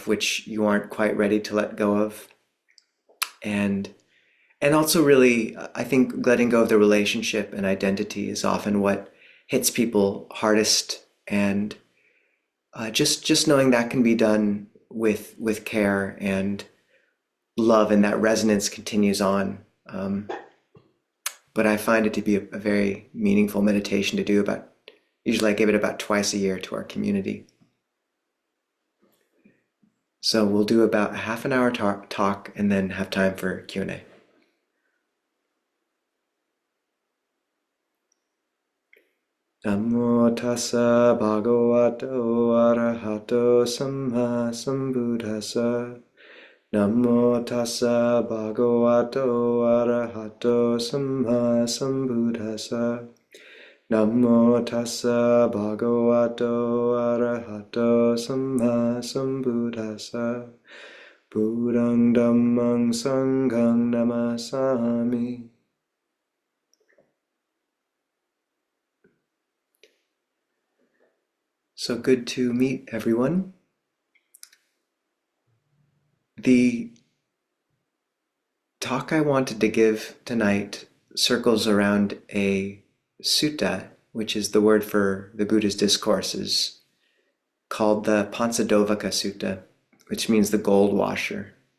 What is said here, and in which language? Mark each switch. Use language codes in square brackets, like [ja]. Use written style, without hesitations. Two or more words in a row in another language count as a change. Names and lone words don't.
[en] which you aren't quite ready to let go of, and also really, I think letting go of the relationship and identity is often what hits people hardest, and just knowing that can be done with care and love, and that resonance continues on. But I find it to be a very meaningful meditation to do. About Usually I give it about twice a year to our community. So we'll do about a half an hour talk and then have time for Q&A. [pi] Namo tassa bhagavato arahato samma sambuddhassa. Namo tassa bhagavato arahato samma sambuddhassa. Namo tassa bhagavato arahato samma sambuddhassa. Buddhang dhammang sanghang namasami. [en] So good to meet everyone. The talk I wanted to give tonight circles around a sutta, which is the word for the Buddha's discourses, called the Pansadovaka Sutta, which means the gold washer.